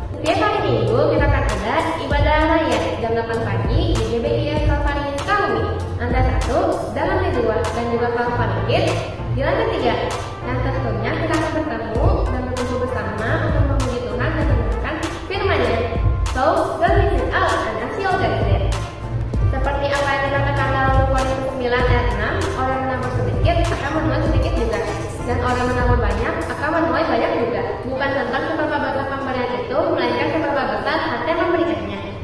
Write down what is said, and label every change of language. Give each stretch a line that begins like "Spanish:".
Indonesian: Setiap hari Minggu kita akan ada ibadah raya jam 8 pagi di GBI Kalvari Sukabumi. Lantai 1, dan lantai 2, dan juga Kalvari Kids di lantai 3. Dan tentunya kita akan bertemu dan berkumpul bersama untuk memuji Tuhan dan mendengarkan firman-Nya.
English: So, don't miss it out and I'll see you guys there.
Indonesian: Seperti apa yang dikatakan dalam Lukas 9 ayat 6, orang menabur sedikit akan menuai sedikit juga, dan orang menabur banyak akan menuai banyak juga. Bukan tentang seberapa besar pemberian itu, melainkan seberapa besar hati yang memberikannya.